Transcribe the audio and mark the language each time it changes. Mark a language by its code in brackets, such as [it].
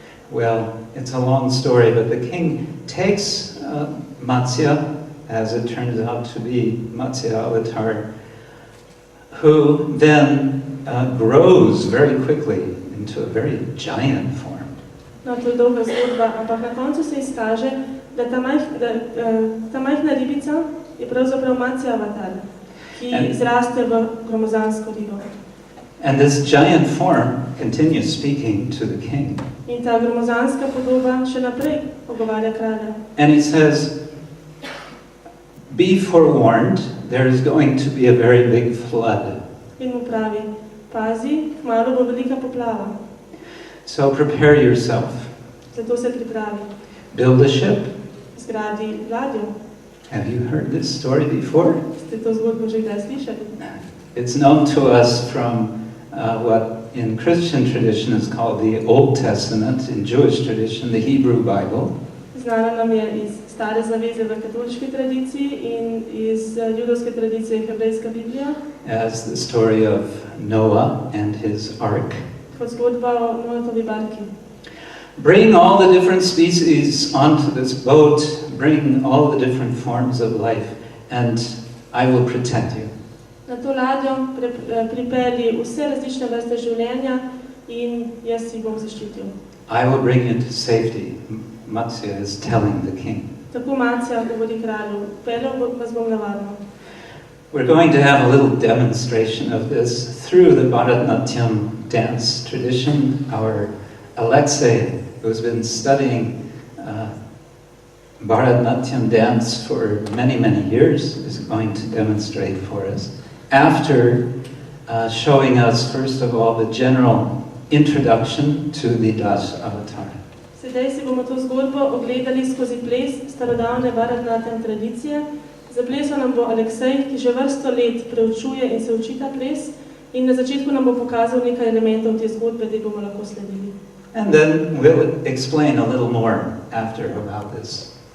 [en] Well, it's a long story, but the king takes Matsya, as it turns out to be Matsya avatar, who then grows very quickly into a very giant form. [sl] No, to je dolga zgodba, ampak na koncu se izkaže, da ta majhna ribica je pravzaprav Matsya avatar, ki zraste v gromozansko ribo. [en] And this giant form continues speaking to the king. [sl] In ta gromozanska podoba še naprej pogovarja kralja. [en] And he says, "Be forewarned, there is going to be a very big flood. [sl] In mu pravi, pazi, kmalu bo velika poplava. [en] So prepare yourself. [sl] Zato se pripravi. [en] Build a ship." [sl] Zgradi ladjo. [en] Have you heard this story before? [sl] Ste to zgodbo že kdaj slišali? [en] It's known to us from what in Christian tradition is called the Old Testament, in Jewish tradition, the Hebrew Bible. [sl] Znana nam je iz stare zaveze v katoliški tradiciji in iz judovske tradicije hebrejska Biblija. [en] As the story of Noah and his ark. [sl] Kot zgodba o Noetovi barki. [en] Bring all the different species onto this boat, bring all the different forms of life, and I will protect you. [sl] Na to ladjo pripelji vse različne vrste življenja in jaz jih bom zaščitil. [en] I will bring you to safety. Matsya is telling the king. [sl] Tako Matsja govori kralju, peljal vas bom na varno. [en] We're going to have a little demonstration of this through the Bharatanatyam dance tradition. Our Alexei, who's been studying Bharatanatyam dance for many, many years, is going to demonstrate for us. After showing us, first of all, the general introduction to the Das Avatar. [sl] Sedaj si bomo to zgodbo ogledali skozi ples starodavne Bharatanatyam tradicije. Za plesom nam bo Aleksej, ki že vrsto let preučuje in se uči ta ples, in na začetku nam bo pokazal nekaj elementov te zgodbe, da bomo lahko sledili. [en] And then we'll explain a little more after about this.